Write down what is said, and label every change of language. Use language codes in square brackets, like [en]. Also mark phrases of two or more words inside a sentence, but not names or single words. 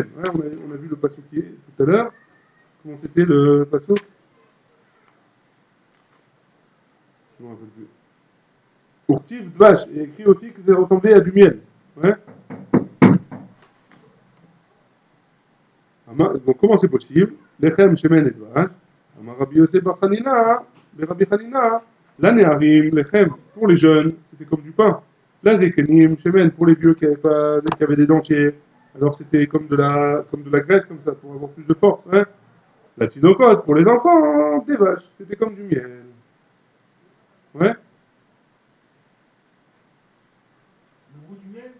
[fr] Ouais, on a vu le passage qui est tout à l'heure. Comment c'était le passage? Je ne me rappelle plus. [he] ורטיב דבש. [fr] Il y a écrit aussi que ça ressemblait à du miel. Ouais. Donc comment c'est possible? [he] לחם, שמן ודבש. רבי יוסף בר חנינא, רבי חנינא, לנערים, לחם, [fr] pour les jeunes, c'était comme du pain. [he] לזקנים, שמן, [fr] pour les vieux qui avaient des dentiers. Alors c'était comme de la graisse, comme ça, pour avoir plus de force. Hein. [he] לתינוקות, [fr] pour les enfants, des vaches, c'était comme du miel. Ouais. Le goût du miel?